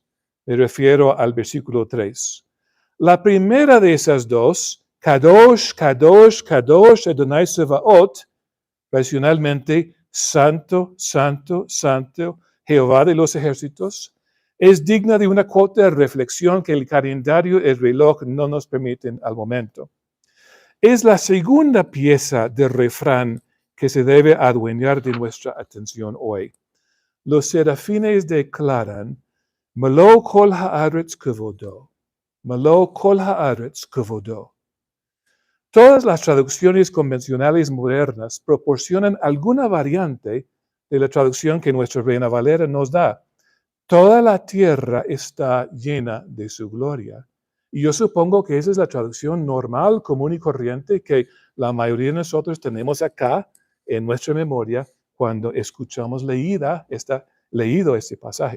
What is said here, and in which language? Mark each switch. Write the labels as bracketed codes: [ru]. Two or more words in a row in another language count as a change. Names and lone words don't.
[es] Me refiero al versículo 3. La primera de esas 2, [he] קדוש, קדוש, קדוש, אדני צבאות, [es] racionalmente, Santo, Santo, Santo, Jehová de los ejércitos, Es digna de una cuota de reflexión que el calendario y el reloj no nos permiten al momento. Es la segunda pieza del refrán que se debe adueñar de nuestra atención hoy. Los serafines declaran, [he] מלא כל הארץ כבודו, מלא כל הארץ כבודו. [es] Todas las traducciones convencionales modernas proporcionan alguna variante de la traducción que nuestra Reina Valera nos da. Toda la tierra está llena de su gloria. Y yo supongo que esa es la traducción normal, común y corriente que la mayoría de nosotros tenemos acá en nuestra memoria cuando escuchamos leído este pasaje.